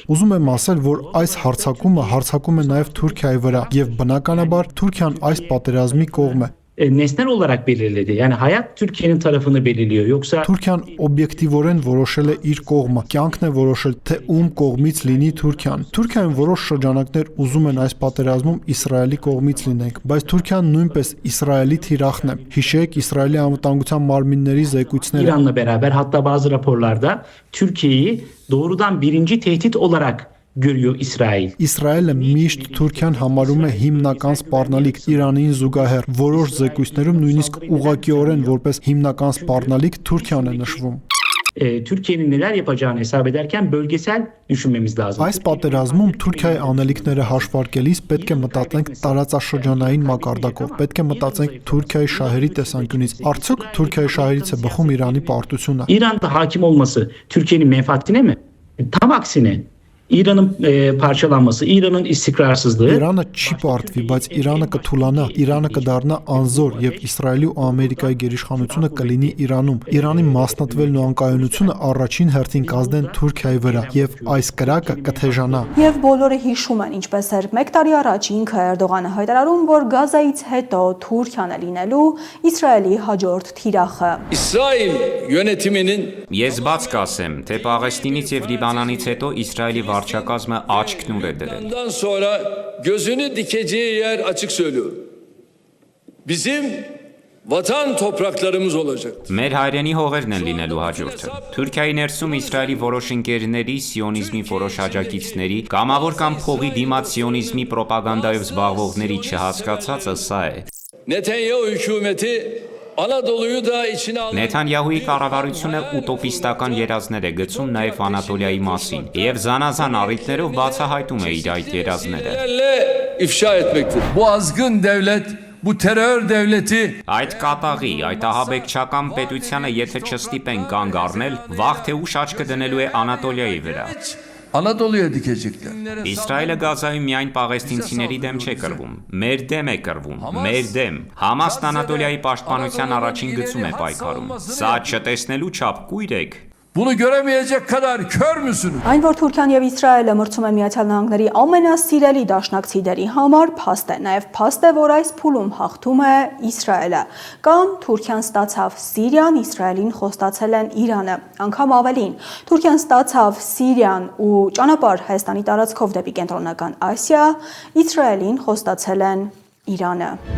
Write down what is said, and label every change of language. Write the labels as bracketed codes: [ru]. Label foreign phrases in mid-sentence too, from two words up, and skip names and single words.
[hy] Ուզում եմ ասել, որ այս հարձակումը հարձակում է նաեւ Թուրքիայի վրա եւ բնականաբար Թուրքիան այս պատերազմի կողմ է։ [tr] Nesnel olarak belirledi. Yani hayat Türkiye'nin tarafını belirliyor. Yoksa [hy] Թուրքիան օբյեկտիվորեն որոշել է իր կողմը։ Կյանքն է որոշել, թե ում կողմից լինի Թուրքիան։ Թուրքիան որոշ շրջանակներ ուզում են այս պատերազմում Իսրայելի կողմից լինենք, բայց Թուրքիան նույնպես Իսրայելի թիրախն է։ Հիշեք Իսրայելի անվտանգության մարմինների զեկույցները։ [tr] İran'la beraber hatta bazı raporlarda Türkiye'yi doğrudan birinci tehdit olarak görüyor İsrail. [hy] Իսրայելը միշտ Թուրքիան համարում է հիմնական սպառնալիք Իրանին զուգահեռ։ Որոշ զեկույցներում նույնիսկ ուղղակիորեն որպես հիմնական սպառնալիք Թուրքիան է նշվում։ [tr] Türkiye'nin neler yapacağını hesap ederken bölgesel düşünmemiz lazım. [hy] Այս պատերազմում Թուրքիայի անելիքները հաշվարկելիս պետք է մտածենք տարածաշրջանային մակարդակով, պետք է մտածենք Թուրքիայի շահերի տեսանկյունից։ Արդյոք Թուրքիայի շահերից է բխում Իրանի պարտությունը։ [tr] İran'da hakim olması Türkiye'nin menfaatine mi? Tam aksine. İran'ın parçalanması, İran'ın istikrarsızlığı [hy] Իրանը չի պարտվի, բայց Իրանը կթուլանա, Իրանը կդառնա անզոր եւ Իսրայելի ու Ամերիկայի գերիշխանությունը կլինի Իրանում։ Իրանի մասնատվելն ու անկայունությունը առաջին հերթին կազդեն Թուրքիայի վրա եւ այս կրակը կթեժանա։ Եվ բոլորը հիշում են, ինչպես էր 1 տարի առաջ ինքը Էրդողանը հայտարարում, որ Գազայից հետո Թուրքիան է լինելու Իսրայելի հաջորդ թիրախը։ [tr] İsrail yönetiminin [hy] Ես բաց կասեմ, թե Պաղեստինից եւ Լիբանանից հետո Իսրայելի վարչակազմը աչքնուր է դրել։ [tr] bundan sonra gözünü dikeceği yer açık söylüyor. Bizim vatan topraklarımız olacak. [hy] Մեր հայրենի հողերն են լինելու հաջորդը։ Թուրքիայի ներսում Իսրայելի որոշ ընկերների, սիոնիզմի որոշ աջակիցների, կամավոր կամ փողի դիմաց սիոնիզմի պրոպագանդայով զբաղվողների չհասկացածը սա է։ [tr] Netanyahu hükümeti Anadolu'yu da içine aldı. [hy] Նեթանյահուի կառավարությունը ուտոպիստական երազներ է գցում նաև Անատոլիայի մասին եւ զանազան առիթներով բացահայտում է իր այդ երազները։ [tr] ifşa etmektir. Bu azgın devlet, bu terör devleti [hy] Այդ կատաղի, այդ ահաբեկչական պետությանը եթե չստիպեն կանգ առնել, վաղ թե ուշ աչքը դնելու է Անատոլիայի վրա։ [tr] Anadolu'ya dikecekler. [hy] Իսրայելը Գազայում միայն պաղեստինցիների դեմ չէ կռվում, մեր դեմ է կռվում, մեր դեմ։ Համասն Անատոլիայի պաշտպանության առաջին գծում է պայքարում։ Սա չտեսնելու չափ կույր եք։ [tr] Bunu göremeyecek kadar kör müsünüz? [hy] Այն, որ Թուրքիան եւ Իսրայելը մրցում են Միացյալ Նահանգների ամենասիրելի դաշնակցիների համար, փաստ է։ Նաեւ փաստ է, որ այս փուլում հաղթում է Իսրայելը։ Կամ Թուրքիան ստացավ Սիրիան, Իսրայելին խոստացել են Իրանը։ Անգամ ավելին, Թուրքիան ստացավ Սիրիան ու ճանապարհ Հայաստանի տարածքով դեպի Կենտրոնական Ասիա, Իսրայելին խոստացել են Իրանը։